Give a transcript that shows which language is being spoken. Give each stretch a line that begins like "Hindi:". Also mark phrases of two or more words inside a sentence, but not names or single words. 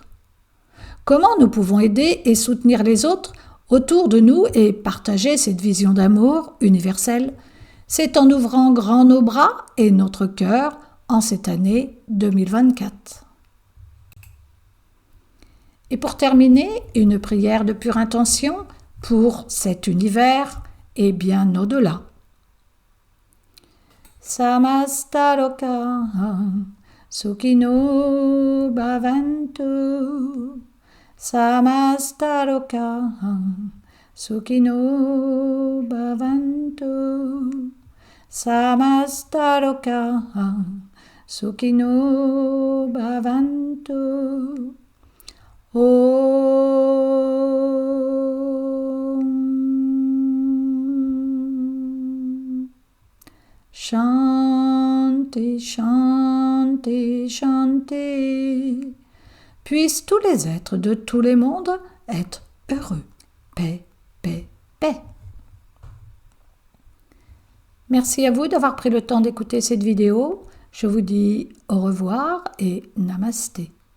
French: Comment nous pouvons aider et soutenir les autres autour de nous et partager cette vision d'amour universelle? C'est en ouvrant grand nos bras et notre cœur en cette année 2024. Et pour terminer, une prière de pure intention pour cet univers et bien au-delà.
Sanskrit: समस्तलोकाः सुखिनो भवन्तु समस्तलोकाः सुखिनो भवन्तु समस्तलोकाः सुखिनो भवन्तु शान्ति, शान्ति, शान्ति.
French: Puissent tous les êtres de tous les mondes être heureux. Paix, paix, paix. Merci à vous d'avoir pris le temps d'écouter cette vidéo. Je vous dis au revoir et namasté.